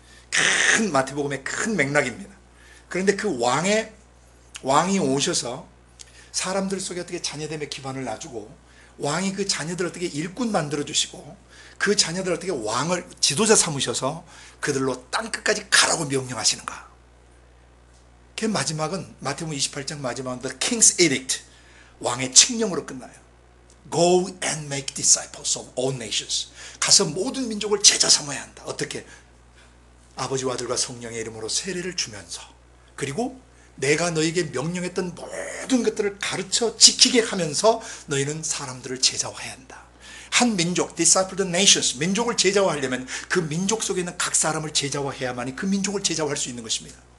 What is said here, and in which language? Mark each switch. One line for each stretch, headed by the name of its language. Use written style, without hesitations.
Korean: 큰 마태복음의 큰 맥락입니다. 그런데 그 왕이 오셔서 사람들 속에 어떻게 자녀됨의 기반을 놔주고 왕이 그 자녀들을 어떻게 일꾼 만들어주시고 그 자녀들을 어떻게 왕을 지도자 삼으셔서 그들로 땅끝까지 가라고 명령하시는가. 그 마지막은 마태복음 28장 마지막은
English: The King's Edict,
Korean: 왕의 칙령으로 끝나요.
English: Go and make disciples of all nations.
Korean: 가서 모든 민족을 제자 삼아야 한다. 어떻게? 아버지와 아들과 성령의 이름으로 세례를 주면서, 그리고 내가 너에게 명령했던 모든 것들을 가르쳐 지키게 하면서 너희는 사람들을 제자화해야 한다. 한 민족,
English: disciple the nations,
Korean: 민족을 제자화하려면 그 민족 속에 있는 각 사람을 제자화해야만이 그 민족을 제자화할 수 있는 것입니다.